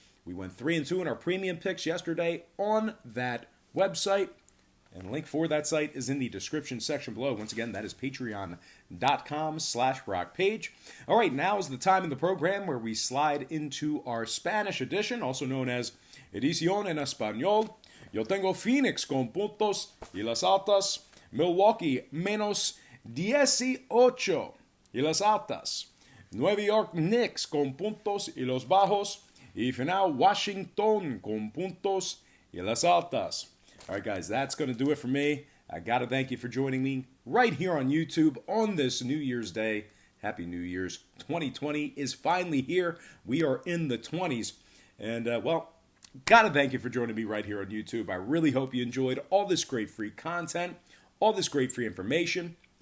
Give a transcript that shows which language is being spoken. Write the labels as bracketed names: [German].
[English] We went 3-2 in our premium picks yesterday on that website. And the link for that site is in the description section below. Once again, that is patreon.com/BrockPage. All right, now is the time in the program where we slide into our Spanish edition, also known as [Spanish] Edición en Español. Yo tengo Phoenix con puntos y las altas. Milwaukee menos 18 y las altas. Nueva York Knicks con puntos y los bajos. Y final Washington con puntos y las altas. [English] All right, guys, that's going to do it for me. I got to thank you for joining me right here on YouTube on this New Year's Day. Happy New Year's. 2020 is finally here. We are in the 20s. And, got to thank you for joining me right here on YouTube. I really hope you enjoyed all this great free content, all this great free information.